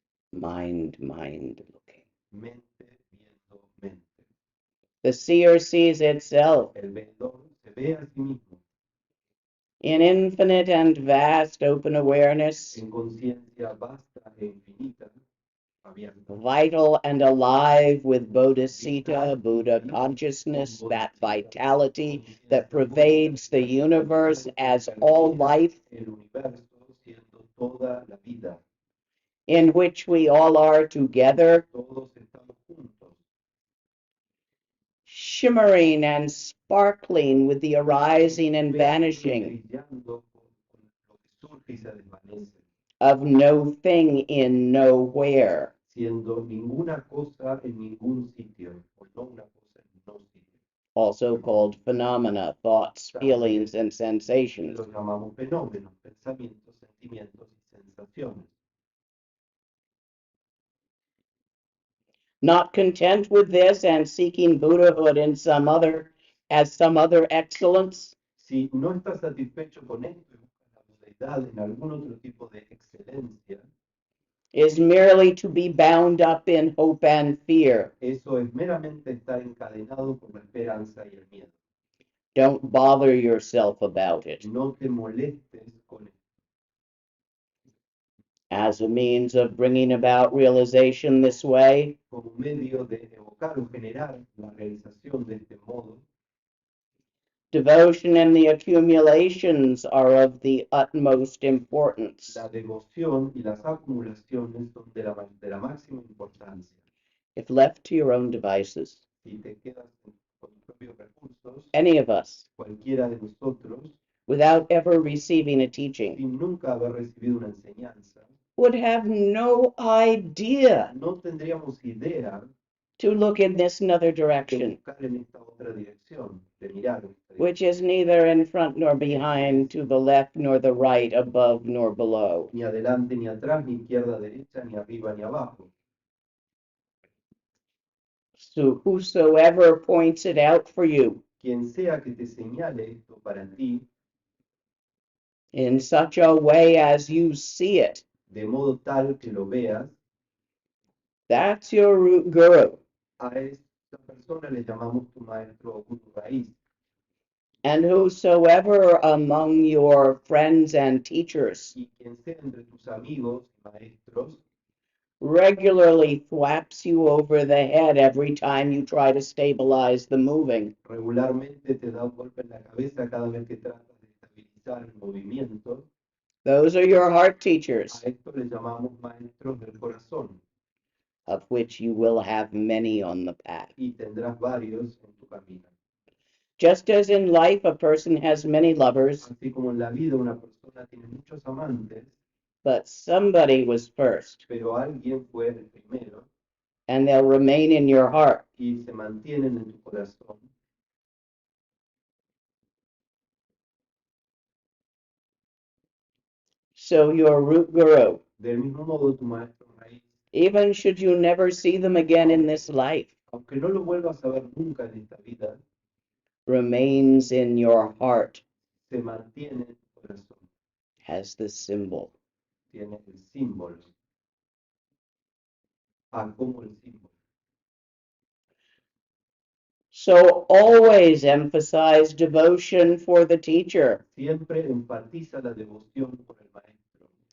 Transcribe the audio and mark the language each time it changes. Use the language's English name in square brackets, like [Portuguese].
[English] Mind looking. [Spanish] mente viendo mente. [English] The seer sees itself [Spanish] El veedor se ve a sí mismo [English] in infinite and vast open awareness, [Spanish] en conciencia vasta e infinita, abierta, [English] vital and alive with Bodhisattva, Buddha consciousness, that vitality that pervades the universe as all life, [Spanish] el universo siendo toda la vida. [English] in which we all are together, [Spanish] Todos estamos juntos, [English] shimmering and sparkling with the arising and vanishing [Spanish] brillando con lo que surge y se desvanece, [English] of no thing in nowhere. [Spanish] siendo ninguna cosa en ningún sitio, o no una cosa en no sitio. [English] Also called phenomena, thoughts, feelings, and sensations. [Spanish] Los llamamos fenómenos, pensamientos, sentimientos y sensaciones. [English] Not content with this and seeking Buddhahood in some other excellence, [Spanish] Si no estás satisfecho con esto y buscas la budeidad en algún otro tipo de excelencia, [English] is merely to be bound up in hope and fear. [Spanish] eso es meramente estar encadenado por la esperanza y el miedo. [English] Don't bother yourself about it. [Spanish] No te molestes con esto. [English] As a means of bringing about realization this way, [Spanish] Como medio de evocar o generar la realización de este modo, [English] devotion and the accumulations are of the utmost importance. [Spanish] la devoción y las acumulaciones son de la máxima importancia. [English] If left to your own devices, [Spanish] Si te quedas con tus propios recursos, [English] any of us, [Spanish] cualquiera de nosotros, [English] without ever receiving a teaching, [Spanish] sin nunca haber recibido una enseñanza, [English] would have no idea [Spanish] no tendríamos idea [English] to look in this another [Spanish] de [English] direction, [Spanish] buscar en esta otra dirección, de mirar en esta [English] which [Spanish] dirección, [English] is neither in front nor behind, to the left nor the right, above nor below. [Spanish] ni adelante ni atrás, ni izquierda, derecha, ni arriba ni abajo. [English] So whosoever points it out for you [Spanish] Quien sea que te señale esto para ti, [English] in such a way as you see it, [Spanish] de modo tal que lo veas. [English] That's your root guru. [Spanish] A esta persona le llamamos tu maestro o guru raíz. [English] And whosoever among your friends and teachers [Spanish] Y quien sea entre tus amigos y maestros [English] regularly thwaps you over the head every time you try to stabilize the moving, [Spanish] regularmente te da un golpe en la cabeza cada vez que tratas de estabilizar el movimiento. [English] those are your heart teachers, [Spanish] A esto le llamamos maestros del corazón. [English] of which you will have many on the path. [Spanish] Y tendrás varios en tu camino. [English] Just as in life a person has many lovers, [Spanish] Así como en la vida una persona tiene muchos amantes, [English] but somebody was first, [Spanish] pero alguien fue el primero [English] and they'll remain in your heart. [Spanish] y se mantienen en tu corazón. [English] So your root guru, [Spanish] Del mismo modo, tu maestro raíz, [English] even should you never see them again in this life, [Spanish] aunque no lo vuelvas a ver nunca en esta vida, [English] remains in your heart [Spanish] se mantiene en tu corazón, [English] as the symbol. [Spanish] tiene el símbolo, como el símbolo. [English] So always emphasize devotion for the teacher. [Spanish] Siempre enfatiza la devoción por el maestro.